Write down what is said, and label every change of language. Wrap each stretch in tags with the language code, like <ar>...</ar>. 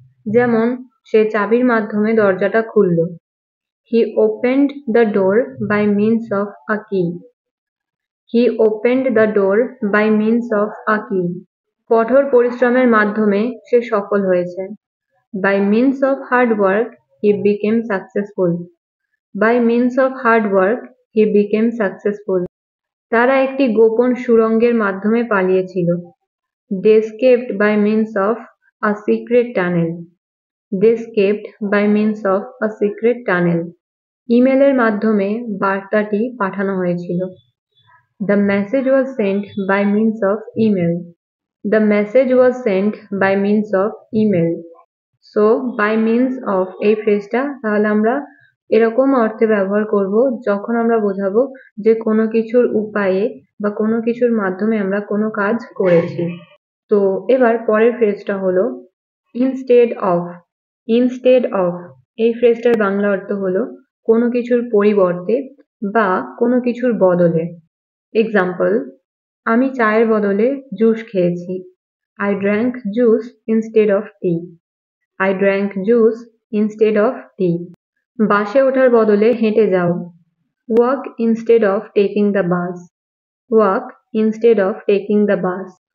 <bn>যেমন, সে চাবির মাধ্যমে দরজাটা খুলল।</bn> <en>He opened the door by means of a key. He opened the door by means of a key.</en> <bn>কঠোর পরিশ্রমের মাধ্যমে সে সফল হয়েছে।</bn> <en>By means of hard work, he became successful. By means of hard work, he became successful.</en> <bn>তারা একটি গোপন সুড়ঙ্গের মাধ্যমে পালিয়েছিল।</bn> <en>They escaped by means of a secret tunnel. They escaped by means of a secret tunnel.</en> <bn>ইমেলের মাধ্যমে বার্তাটি পাঠানো হয়েছিল।</bn> <en>The message was sent by means of email. The message was sent by means of email.</en> <bn>So by means of এই ফ্রেজটা তাহলে আমরা এরকম অর্থে ব্যবহার করব যখন আমরা বোঝাবো যে কোনো কিছুর উপায়ে বা কোনো কিছুর মাধ্যমে আমরা কোনো কাজ করেছি। তো এবার পরের ফ্রেজটা হলো ইনস্টেড অফ। ইনস্টেড অফ এই ফ্রেজটার বাংলা অর্থ হলো কোনো কিছুর পরিবর্তে বা কোনো কিছুর বদলে। এক্সাম্পল, আমি চায়ের বদলে জুস খেয়েছি।</bn> <en>I drank juice instead of tea. I drank juice instead of tea.</en> <bn>বাসে ওঠার বদলে হেঁটে যাও।</bn> <en>Walk instead of taking the bus. Walk instead of taking the bus.</en>